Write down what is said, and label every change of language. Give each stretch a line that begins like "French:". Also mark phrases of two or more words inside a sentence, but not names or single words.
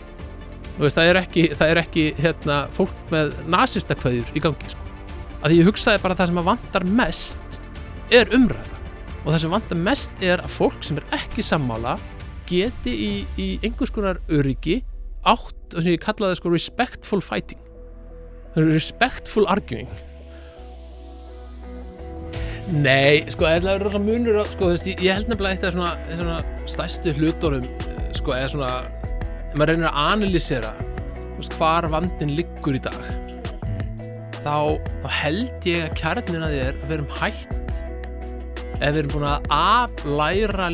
Icelandic: Þú veist, það er ekki hérna fólk með nasistakveðjur í gangi sko. Að því ég hugsaði bara að það sem að vantar mest umræða. Og það sem vantar mest að fólk sem ekki sammála geti í einhvers konar öryggi átt, sem ég kallaði sko
English: respectful fighting. Respectful arguing.
Icelandic: Nei, sko, það er rosa munur sko, ég held nefnilega eitt af svona stærstu hlutunum sko, eða svona, ef maður reynir að analysera hvar vandinn liggur í dag, þá held ég að kjarninn að því að við erum hætt ef við erum búin að aflæra